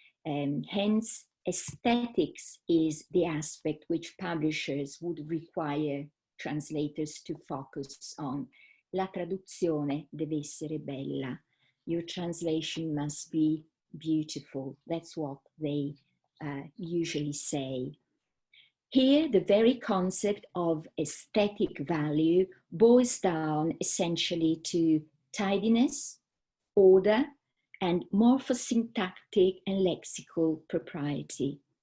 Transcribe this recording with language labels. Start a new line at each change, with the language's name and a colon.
English: Hence, aesthetics is the aspect which publishers would require translators to focus on.
Italian: La traduzione deve essere bella.
English: Your translation must be beautiful. That's what they usually say. Here, the very concept of aesthetic value boils down essentially to tidiness, order, and morphosyntactic and lexical propriety.